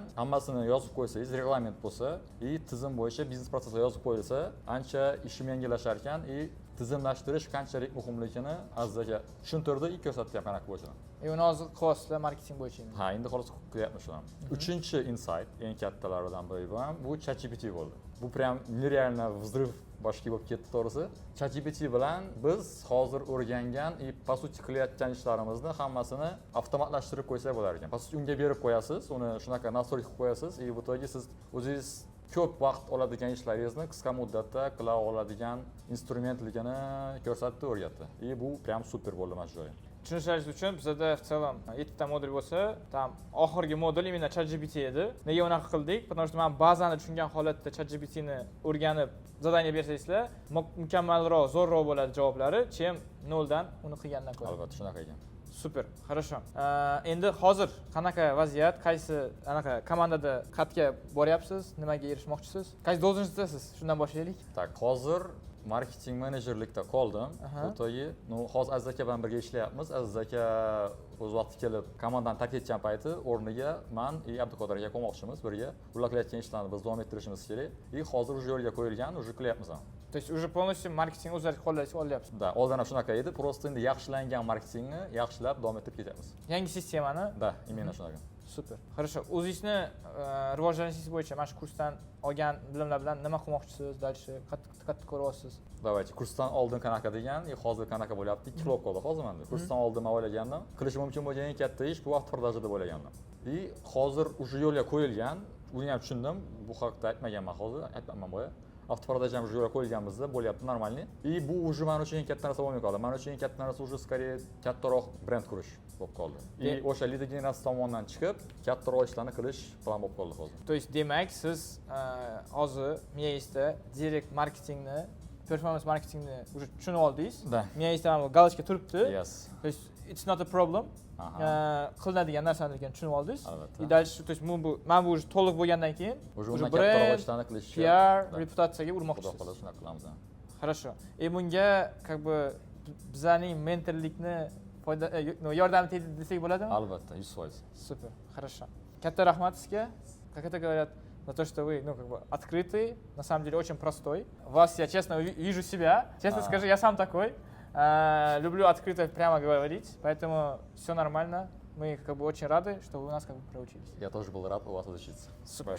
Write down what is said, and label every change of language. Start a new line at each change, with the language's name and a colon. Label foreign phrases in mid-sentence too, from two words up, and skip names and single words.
Uzbek: Hammasini yozib qo'ysangiz, reglament bo'lsa, tizim bo'yicha biznes protseslar yozib qo'yilsa, ancha ishim yengillashar ekan. Tizimlashtirish qanchalik muhimligini Aziz aka tushuntirdi, ko'rsatdi ham qanaqa bo'lishini. Uni hozir qilyapsizlar marketing bo'yicha. Ha, endi hozir qilyapmiz shuni. Uchinchi insight, eng kattalaridan biri bu ChatGPT bo'ldi. Bu
Russian: прям нереально взрыв
Uzbek: boshqa bo'lib ketdi to'g'risi. ChatGPT bilan biz hozir o'rgangan,
Russian: по сути
Uzbek: qilayotgan ishlarimizni hammasini avtomatlashtirib qo'ysak bo'lar ekan.
Russian: По сути
Uzbek: unga berib qo'yasiz, uni shunaqa настройка qilib qo'yasiz, bu to'g'ri siz o'zingiz ko'p vaqt oladigan ishlaringizni qisqa muddatda qila oladigan instrumentligini ko'rsatdi, o'rgatdi. Bu prям super bo'ldi mana shu joyi. Tushunishingiz uchun bizda
Russian: в целом
Uzbek: 7 ta modul bo'lsa, tam oxirgi modul именно ChatGPT edi. Nega unaqa qildik?
Russian: Потому что
Uzbek: men bazani tushungan holatda ChatGPT ni o'rganib, zadaniya bersangizlar, mukammalroq, zo'rroq bo'ladi javoblari, chem noldan uni qilgandan ko'ra. Albatta, shunaqa ekan. Super, хорошо. Endi hozir qanaqa vaziyat, qaysi anaqa komandada qatga boryapsiz, nimaga erishmoqchisiz? Qaysi должностьдasiz? Shundan boshlaylik. Tak, hozir marketing menejerlikda qoldim. O'toyi, hozir Aziz aka bilan birga ishlayapmiz. Aziz aka o'z vaqti kelib komandani tark etgan payti o'rniga men Abduqodir aka qo'ymoqchimiz birga. Ular qilayotgan ishlarni biz davom ettirishimiz kerak. Hozir уже yo'lga qo'yilgan, уже qilyapmiz ham.
Russian: То есть уже полностью marketing
Uzbek: o'zlari qo'llaysiz, olyapsiz. Da, oldin ham shunaqa edi, просто endi yaxshilangan marketingni yaxshilab davom ettirib ketyapmiz. Yangi sistemani? Da, именно shunaqa. Super. Хорошо. O'zingizni rivojlanishingiz bo'yicha mana shu kursdan olgan bilimlar bilan nima qilmoqchisiz? Dальше qattiq ko'ryapsiz. Давайте, kursdan oldin qanaqa degan, hozir qanaqa bo'lyapti? 2 xil bo'lib qoldi hozir menda. Kursdan oldin men o'ylagandim, qilish mumkin bo'lgan eng katta ish bu vaqt продажа deb o'ylagandim. Hozir уже yo'lga qo'yilgan, uni ham tushundim. Bu haqda aytmaganman hozir, aytmayman boya. Avtoprodaja ham yo'lga qo'yilganimizda bo'lyapti normalniy. Bu уже men uchun eng katta narsa bo'lmay qoldi. Men uchun eng katta narsa
Russian: уже скорее
Uzbek: kattaroq brend qurish bo'lib qoldi. O'sha lead generatsiya tomonidan chiqib, kattaroq ishlarni qilish plan bo'lib qoldi hozir.
Russian: То есть
Uzbek: demak, siz hozir miyangizda direkt marketingni, performance marketingni уже tushunib oldingiz. Miyangizda mana bu galochka turibdi. Yes.
Russian: То есть
English: it's not a problem.
Uzbek: Qilinadigan narsalarni tushunib oldingiz. Albatta. Dальше,
Russian: то есть
Uzbek: mana bu уже to'liq bo'lgandan keyin уже kattaroq ishlarni qilish, PR, reputatsiyaga urmoqchisiz. Xudo xohlasa shunaqa qilamiz. Хорошо. Bunga
Russian: как бы
Uzbek: bizlarning mentorlikni yordam tegdi desak bo'ladimi? Albatta, 100%. Супер. Хорошо. Katta rahmat sizga.
Russian: Как это говорят, за то, что вы, как бы открытый, на самом деле очень простой. Вас я честно вижу себя. Честно скажу, я сам такой. Люблю открыто прямо говорить, поэтому все нормально. Мы как бы очень рады, что вы у нас как бы проучились. Я тоже был рад у вас учиться.